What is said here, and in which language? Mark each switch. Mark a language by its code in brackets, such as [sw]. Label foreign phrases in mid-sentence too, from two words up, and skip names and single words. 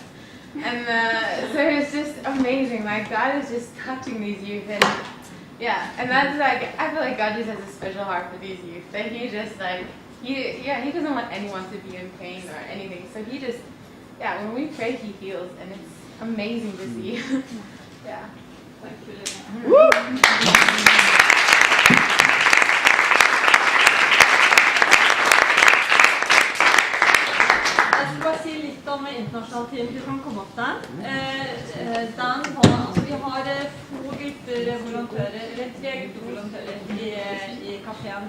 [en] And so it was just amazing. Like, God is just touching these youth, and yeah, and that's like, I feel like God just has a special heart for these youth. That He just like, He doesn't want anyone to be in pain or anything. So He just, yeah, when we pray, He heals, and it's amazing to see. Yeah. Thank you, Lena. [no] Jeg skal bare si litt om internasjonal team. Du kan komme opp der. Vi har 2 grupper volontører, eller 3 grupper volontører i kafeen.